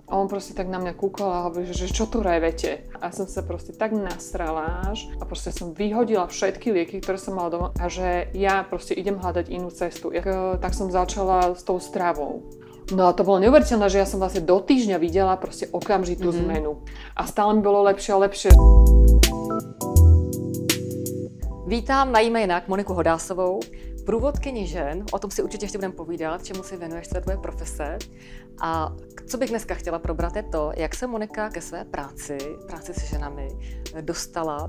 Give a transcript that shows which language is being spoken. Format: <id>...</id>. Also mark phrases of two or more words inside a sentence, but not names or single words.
<sk>A on proste tak na mňa kúkol a hovorí, že čo tu revete? A som sa proste tak nasrala až a proste som vyhodila všetky lieky, ktoré som mala doma a že ja proste idem hľadať inú cestu. Tak som začala s tou stravou. No a to bolo neuveriteľné, že ja som vlastne do týždňa videla proste okamžitú zmenu. A stále mi bolo lepšie a lepšie.</sk> <cs>Vítám na jménak Moniku Hodásovou, průvodkyni žen. O tom si určitě ještě budeme povídat, čemu si věnuješ, co je tvoje profese. A co bych dneska chtěla probrat je to, jak se Monika ke své práci s ženami dostala.</cs>